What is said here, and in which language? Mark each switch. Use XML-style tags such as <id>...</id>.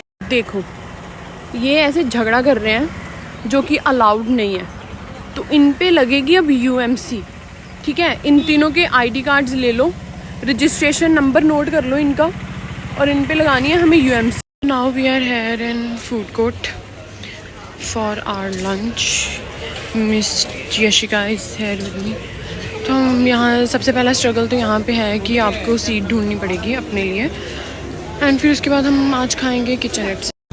<hi>देखो, ये ऐसे झगड़ा कर रहे हैं जो कि अलाउड नहीं है, तो इन पे लगेगी अब UMC, ठीक है. इन तीनों के ID कार्ड्स ले लो, रजिस्ट्रेशन नंबर नोट कर लो इनका, और इन पे लगानी है हमें UMC.</hi> <en>Now we are here in food court for our lunch. Miss Yashika is here with me.</en> <hi>तो हम यहाँ, सबसे पहला स्ट्रगल तो यहाँ पे है कि आपको सीट ढूंढनी पड़ेगी अपने लिए, एंड फिर उसके बाद हम आज खाएंगे किचन से.</hi>